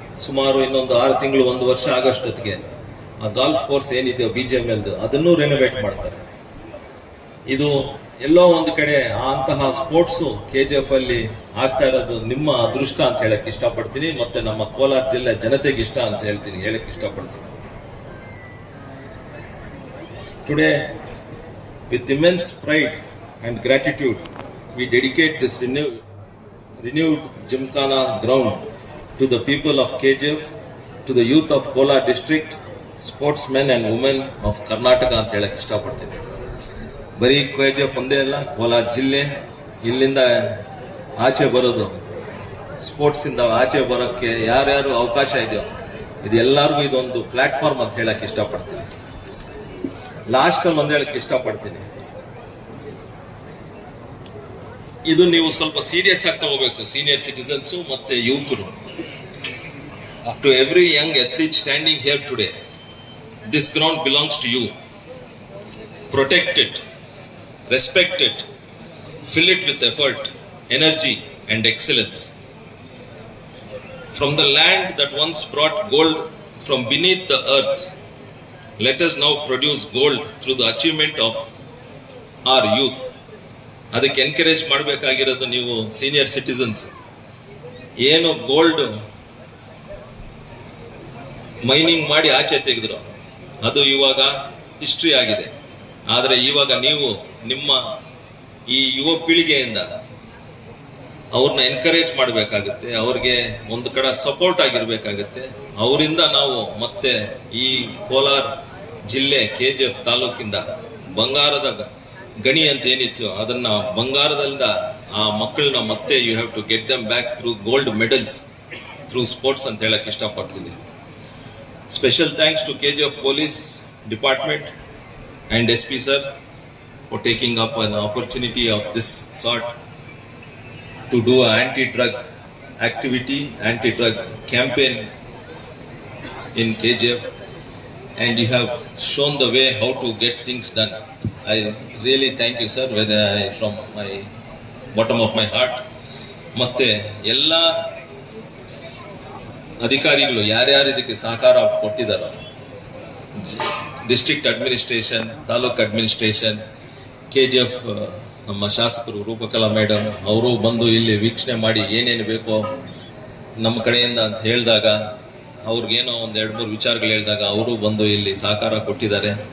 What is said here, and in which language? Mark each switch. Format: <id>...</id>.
<kn>ಸುಮಾರು ಇನ್ನೊಂದು 6 ತಿಂಗಳು, 1 ವರ್ಷ ಆಗಷ್ಟೊತ್ತಿಗೆ ಆ ಗಾಲ್ಫ್ ಕೋರ್ಸ್ ಏನಿದೆಯೋ BGML ಅದನ್ನು ರೆನೋವೇಟ್ ಮಾಡ್ತಾರೆ. ಇದು ಎಲ್ಲೋ ಒಂದು ಕಡೆ ಅಂತಹ ಸ್ಪೋರ್ಟ್ಸ್ KGF ಅಲ್ಲಿ ಆಗ್ತಾ ಇರೋದು ನಿಮ್ಮ ಅದೃಷ್ಟ ಅಂತ ಹೇಳಕ್ ಇಷ್ಟಪಡ್ತೀನಿ. ಮತ್ತೆ ನಮ್ಮ ಕೋಲಾರ ಜಿಲ್ಲೆ ಜನತೆಗೆ ಇಷ್ಟ ಅಂತ ಹೇಳಕ್ ಇಷ್ಟಪಡ್ತೀನಿ.</kn> <en>Today, with immense pride and gratitude, we dedicate this renewed Gymkhana ground to the people of KGF, to the youth of Kolar district, sportsmen and women of Karnataka</en> <kn>ಅಂತ ಹೇಳಕ್ಕೆ ಇಷ್ಟಪಡ್ತೀನಿ. ಬರೀ KGF ಒಂದೇ ಅಲ್ಲ, ಕೋಲಾರ ಜಿಲ್ಲೆ, ಇಲ್ಲಿಂದ ಆಚೆ ಬರೋದು, ಸ್ಪೋರ್ಟ್ಸಿಂದ ಆಚೆ ಬರೋಕ್ಕೆ ಯಾರ್ಯಾರು ಅವಕಾಶ ಇದೆಯೋ ಇದು ಎಲ್ಲರಿಗೂ ಇದೊಂದು ಪ್ಲಾಟ್ಫಾರ್ಮ್ ಅಂತ ಹೇಳಕ್ಕೆ ಇಷ್ಟಪಡ್ತೀನಿ. ಲಾಸ್ಟಲ್ಲಿ ಒಂದು ಹೇಳಕ್ಕೆ ಇಷ್ಟಪಡ್ತೀನಿ, ಇದು ನೀವು ಸ್ವಲ್ಪ ಸೀರಿಯಸ್ ಆಗಿ ತಗೋಬೇಕು, ಸೀನಿಯರ್ ಸಿಟಿಸನ್ಸು ಮತ್ತೆ ಯುವಕರು.</kn> <en>To every young athlete standing here today, this ground belongs to you. Protect it, respect it, fill it with effort, energy and excellence. From the land that once brought gold from beneath the earth, let us now produce gold through the achievement of our youth.</en> <kn>ಅದಕ್ಕೆ encourage ಮಾಡಬೇಕಾಗಿರೋದು ನೀವು senior citizens. ಏನು gold mining ಮಾಡಿ ಆಚೆ ತೆಗೆದ್ರು ಅದು ಇವಾಗ history ಆಗಿದೆ. ಆದರೆ ಇವಾಗ ನೀವು ನಿಮ್ಮ ಈ ಯುವ ಪೀಳಿಗೆಯಿಂದ ಅವ್ರನ್ನ ಎನ್ಕರೇಜ್ ಮಾಡಬೇಕಾಗುತ್ತೆ, ಅವ್ರಿಗೆ ಒಂದು ಕಡೆ ಸಪೋರ್ಟ್ ಆಗಿರ್ಬೇಕಾಗತ್ತೆ. ಅವರಿಂದ ನಾವು ಮತ್ತೆ ಈ ಕೋಲಾರ ಜಿಲ್ಲೆ KGF ತಾಲೂಕಿಂದ ಬಂಗಾರದ ಗಣಿ ಅಂತ ಏನಿತ್ತು ಅದನ್ನ ಬಂಗಾರದಿಂದ ಆ ಮಕ್ಕಳನ್ನ ಮತ್ತೆ</kn> <en>you have to get them back through gold medals through sports</en> <kn>ಅಂತ ಹೇಳಕ್ ಇಷ್ಟಪಡ್ತೀನಿ.</kn> <en>Special thanks to KGF police department and SP sir for taking up an opportunity of this sort to do an anti-drug activity, anti-drug campaign in KGF, and you have shown the way how to get things done. I really thank you sir, from my bottom of my heart.</en> <kn>ಮತ್ತೆ ಎಲ್ಲ ಅಧಿಕಾರಿಗಳು ಯಾರ್ಯಾರು ಇದಕ್ಕೆ ಸಹಕಾರ ಕೊಟ್ಟಿದ್ದಾರೋ, district administration, taluk administration, KGF ನಮ್ಮ ಶಾಸಕರು Roopakala madam ಅವರು ಬಂದು ಇಲ್ಲಿ ವೀಕ್ಷಣೆ ಮಾಡಿ ಏನೇನು ಬೇಕೋ ನಮ್ಮ ಕಡೆಯಿಂದ ಅಂತ ಹೇಳಿದಾಗ, ಅವ್ರಿಗೇನೋ ಒಂದು 2-3 ವಿಚಾರಗಳು ಹೇಳಿದಾಗ ಅವರು ಬಂದು ಇಲ್ಲಿ ಸಹಕಾರ ಕೊಟ್ಟಿದ್ದಾರೆ.</kn>